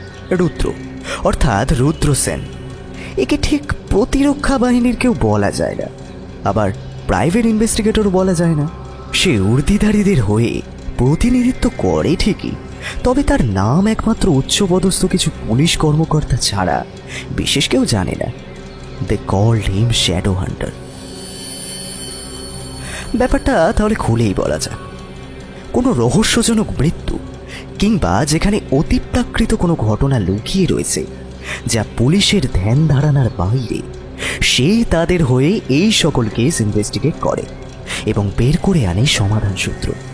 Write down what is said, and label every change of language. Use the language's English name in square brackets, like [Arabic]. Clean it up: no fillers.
[Bangla] রুদ্র অর্থাৎ রুদ্র সেন, একে ঠিক প্রতিরক্ষা বাহিনীর কেউ বলা যায় না, আবার প্রাইভেট ইনভেস্টিগেটরও বলা যায় না। সে উর্দিধারীদের হয়ে প্রতিনিধিত্ব করে ঠিকই, তবে তার নাম একমাত্র উচ্চপদস্থ কিছু পুলিশ কর্মকর্তা ছাড়া বিশেষ কেউ জানে না। [English] They called him Shadow Hunter। [Bangla] ব্যাপারটা তাহলে খুলেই বলা যাক। কোনো রহস্যজনক মৃত্যু কিংবা যেখানে অতিপ্রাকৃত কোনো ঘটনা লুকিয়ে রয়েছে যা পুলিশের ধ্যান ধারণার বাইরে, সে তাদের হয়ে এই সকল কেস ইনভেস্টিগেট করে এবং বের করে আনে সমাধান সূত্র।